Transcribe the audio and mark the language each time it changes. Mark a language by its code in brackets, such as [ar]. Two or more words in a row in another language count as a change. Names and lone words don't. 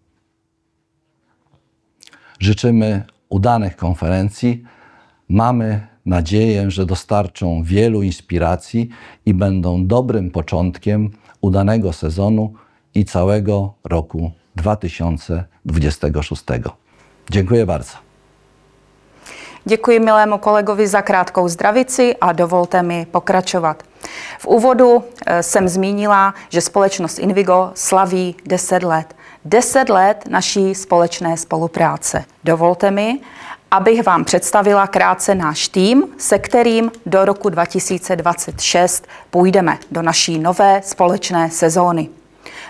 [pl] Życzymy udanych konferencji. Mamy nadzieję, że dostarczą wielu inspiracji i będą dobrym początkiem udanego sezonu i całego roku 2026. Dziękuję bardzo. [cs] Děkuji milému kolegovi za krátkou zdravici a dovolte mi pokračovat. V úvodu jsem zmínila, že společnost Invigo slaví 10 let. 10 let naší společné spolupráce. Dovolte mi, abych vám představila krátce náš tým, se kterým do roku 2026 půjdeme do naší nové společné sezóny.